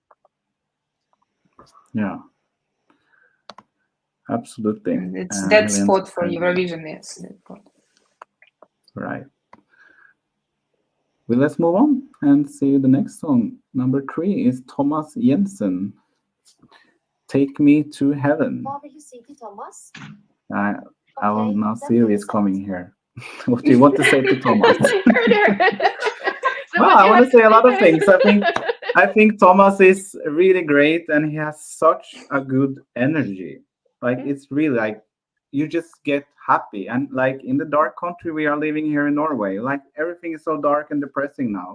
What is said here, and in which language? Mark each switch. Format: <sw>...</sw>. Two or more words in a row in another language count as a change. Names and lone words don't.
<en>Yeah, absolutely. And it's that Helene, spot for I agree. Eurovision. Yes, that spot. Right. Well, let's move on and see the next song. Number three is Thomas Jensen. Take Me to Heaven.</en> <no>Hva vil du si til Thomas?</no> <en>I, I will Okay, now then see what is is that? coming here. What do you want to say to Thomas? So Well, what I do you want have to say a lot of say? things. I think Thomas is really great and he has such a good energy. Like Yeah. it's really like you just get happy. And like in the dark country we are living here in Norway, like everything is so dark and depressing now.</en>